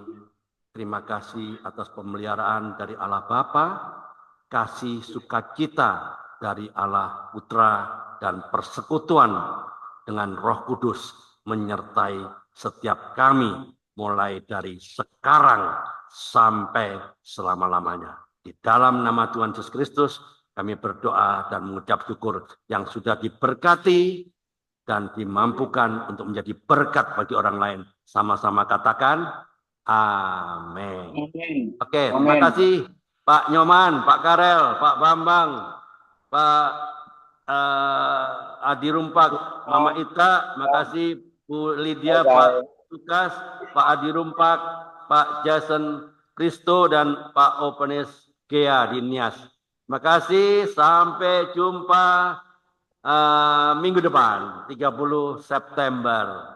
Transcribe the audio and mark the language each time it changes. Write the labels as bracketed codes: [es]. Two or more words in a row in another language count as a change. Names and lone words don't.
[id] Terima kasih atas pemeliharaan dari Allah Bapa, kasih sukacita dari Allah Putra, dan persekutuan dengan Roh Kudus menyertai setiap kami mulai dari sekarang sampai selama-lamanya. Di dalam nama Tuhan Yesus Kristus kami berdoa dan mengucap syukur yang sudah diberkati dan dimampukan untuk menjadi berkat bagi orang lain. Sama-sama katakan amin. Oke, terima kasih Pak Nyoman, Pak Karel, Pak Bambang, Pak Adi Rumpak, Mama Ita, makasih Bu Lydia, Pak Lukas, Pak Adi Rumpak, Pak Jason Kristo, dan Pak Openes Gea di Nias. Terima kasih, sampai jumpa minggu depan, 30 September.